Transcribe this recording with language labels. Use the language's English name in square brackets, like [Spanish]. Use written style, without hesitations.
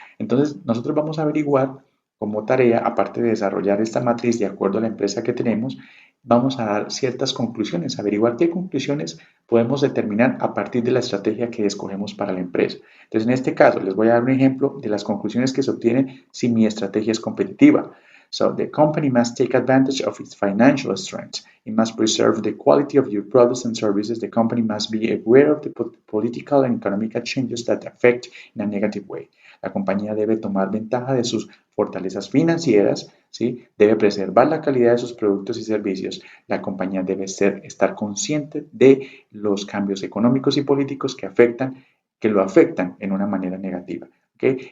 [Spanish] Entonces, nosotros vamos a averiguar como tarea, aparte de desarrollar esta matriz de acuerdo a la empresa que tenemos, vamos a dar ciertas conclusiones, averiguar qué conclusiones podemos determinar a partir de la estrategia que escogemos para la empresa. Entonces, en este caso, les voy a dar un ejemplo de las conclusiones que se obtienen si mi estrategia es competitiva. [English] So, the company must take advantage of its financial strengths. It must preserve the quality of your products and services. The company must be aware of the political and economic changes that affect in a negative way. [Spanish] La compañía debe tomar ventaja de sus fortalezas financieras, ¿sí? Debe preservar la calidad de sus productos y servicios. La compañía debe estar consciente de los cambios económicos y políticos que lo afectan en una manera negativa. ¿Okay?